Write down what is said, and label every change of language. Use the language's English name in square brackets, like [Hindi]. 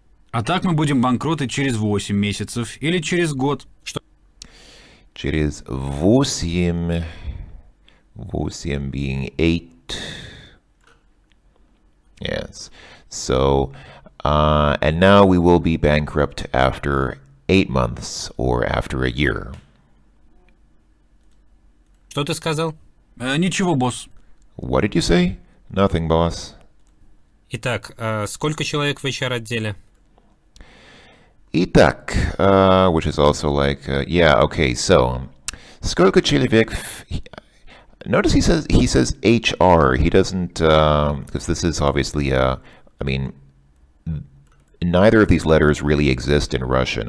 [Russian] А так мы будем банкроты через 8 месяцев или через год. Что? Через 8 [English] being 8. Yes. So, and now we will be bankrupt after 8 months or after a year. [Russian] Что ты сказал? Ничего, босс. [English] What did you say? Nothing, boss. [Russian] Итак, сколько человек в HR-отделе? [English] Итак, which is also like, yeah, okay, so, [Russian] сколько человек... [English] Notice he says HR. He doesn't, because this is obviously, I mean, neither of these letters really exist in Russian.